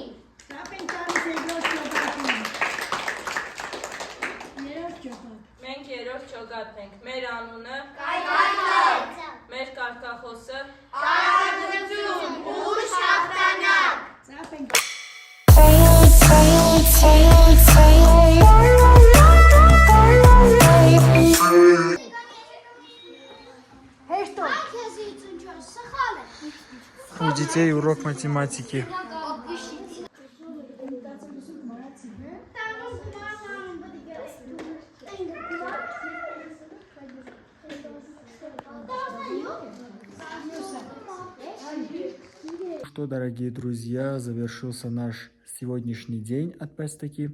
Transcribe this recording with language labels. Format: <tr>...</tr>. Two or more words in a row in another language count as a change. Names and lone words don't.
<hy>Ծափ ենք տալիս երկրորդ ճոպատին։ Երրորդ ճոպատ։ Մենք երրորդ ճոգատն ենք, մեր անունը, Կայքայք, մեր կարգախոսը, կարողություն, ուժ հաղթանակ։ Ծափ ենք</hy> <ru>У детей урок математики. Что, дорогие друзья, завершился наш сегодняшний день от Пестаки.</ru>